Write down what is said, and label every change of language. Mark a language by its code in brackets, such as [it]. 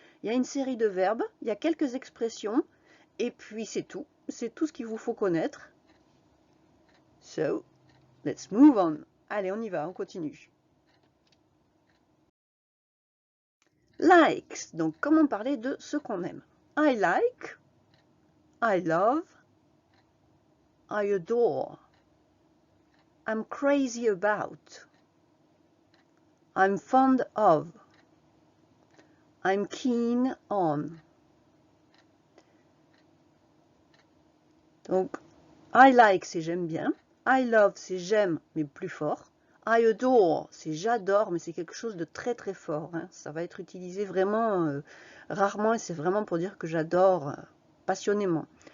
[fr] Il y a une série de verbes, il y a quelques expressions, et puis c'est tout. C'est tout ce qu'il vous faut connaître. [en] So, let's move on. [fr] Allez, on y va, on continue. Likes, donc comment parler de ce qu'on aime? [en] I like, I love, I adore, I'm crazy about, I'm fond of, I'm keen on. [fr] Donc, [en] I like, [fr] c'est j'aime bien. [en] I love, [fr] c'est j'aime, mais plus fort. [en] I adore, [fr] c'est j'adore, mais c'est quelque chose de très très fort. Hein. Ça va être utilisé vraiment rarement et c'est vraiment pour dire que j'adore passionnément.